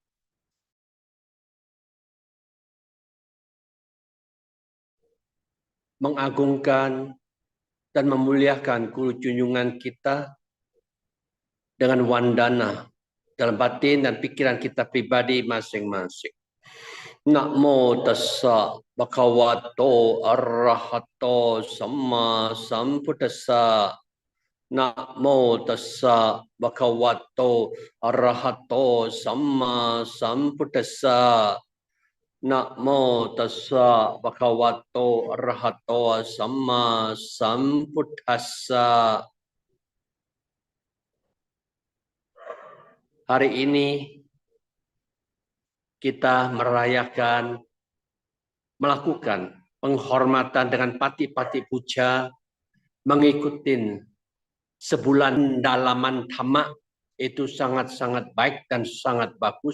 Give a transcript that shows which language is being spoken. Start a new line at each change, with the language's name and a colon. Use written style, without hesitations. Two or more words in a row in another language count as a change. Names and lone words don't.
Indonesian: Mengagungkan dan memuliakan guru junjungan kita dengan wandana dalam batin dan pikiran kita pribadi masing-masing.
Pali: Namo tassa bhagavato arahato samma sambuddhassa. Namo tassa bhagavato arahato samma sambuddhassa. Namo tassa bhagavato arahato samma sambuddhassa.
Indonesian: Hari ini kita melakukan penghormatan dengan pati-pati puja, mengikuti sebulan dalaman Dhamma, itu sangat-sangat baik dan sangat bagus.